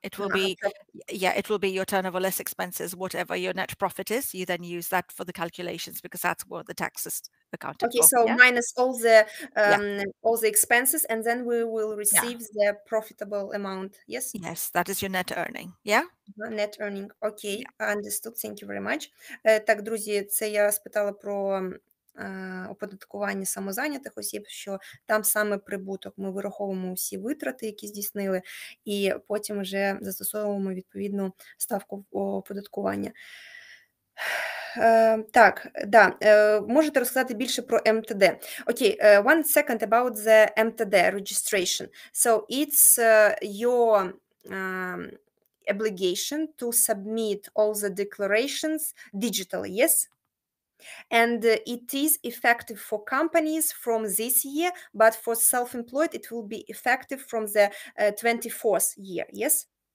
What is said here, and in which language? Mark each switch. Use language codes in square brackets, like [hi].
[en] It will be, it will be your turnover less expenses, whatever your net profit is. You then use that for the calculations because that's what the tax is accounted for. Okay, so minus all the expenses, and then we will receive the profitable amount. Yes? Yes, that is your net earning. Yeah? Net earning. Okay, understood. Thank you very much. [uk] Так, друзі, це я спитала про оподаткування самозайнятих осіб, що там саме прибуток. Ми вираховуємо всі витрати, які здійснили, і потім вже застосовуємо відповідну ставку оподаткування. Так, да, можете розказати більше про МТД. [en] Окей, one second about the MTD registration. So it's your obligation to submit all the declarations digitally, yes? And it is effective for companies from this year, but for self-employed, it will be effective from the 24th year, yes?